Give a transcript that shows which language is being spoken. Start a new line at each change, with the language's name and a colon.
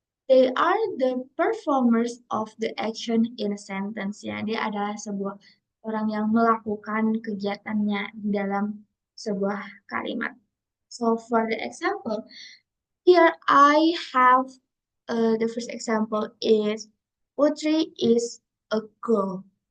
English: They are the performers of the action in a sentence.
Indonesian: Ya, dia adalah sebuah orang yang melakukan kegiatannya di dalam sebuah kalimat.
English: So for the example, here I have the first example is Putri is a girl.